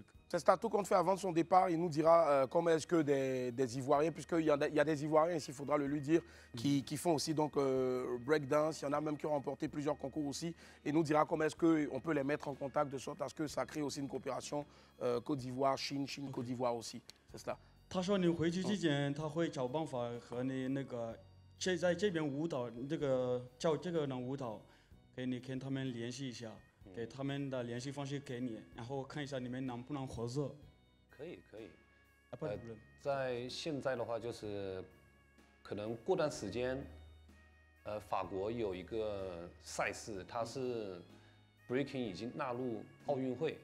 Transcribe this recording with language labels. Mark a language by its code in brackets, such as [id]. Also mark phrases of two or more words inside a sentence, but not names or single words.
[fr] C'est ça, tout compte fait avant son départ, il nous dira comment est-ce que des Ivoiriens, puisqu'il y a des Ivoiriens ici, il faudra le lui dire, qui font aussi donc breakdance. Il y en a même qui ont remporté plusieurs concours aussi. Et nous dira comment est-ce qu'on peut les mettre en contact de sorte à ce que ça crée aussi une coopération Côte d'Ivoire, Chine, Côte d'Ivoire aussi. C'est cela. [zh] 他说你回去之前，他会找办法和你那个在这边舞蹈教这个舞蹈，给你跟他们联系一下，给他们的联系方式给你，然后看一下你们能不能合作。可以。在现在的话，就是可能过段时间，法国有一个赛事，它是 breaking 已经纳入奥运会。